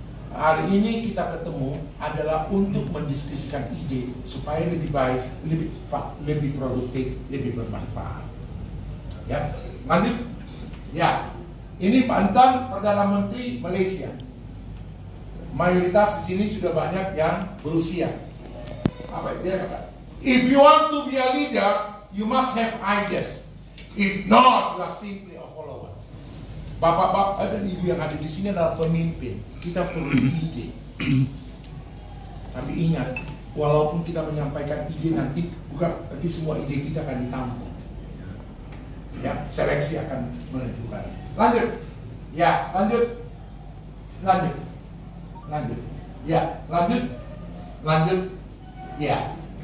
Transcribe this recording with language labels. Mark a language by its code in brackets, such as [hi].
[id] Hari ini kita ketemu adalah untuk mendiskusikan ide supaya lebih baik, lebih cepat, lebih produktif, lebih bermanfaat. Ya, lanjut. Ya, ini mantan Perdana Menteri Malaysia. Mayoritas di sini sudah banyak yang berusia. Apa dia kata? [en] If you want to be a leader, you must have ideas. If not, you are simply a follower. [id] Bapak-bapak dan ibu yang ada di sini adalah pemimpin. Kita perlu ide. Tapi ingat, walaupun kita menyampaikan ide nanti, bukan berarti semua ide kita akan ditampung. Ya, seleksi akan menentukan. Lanjut. Ya, lanjut. Lanjut. Lanjut. Ya, lanjut. Lanjut. Ya.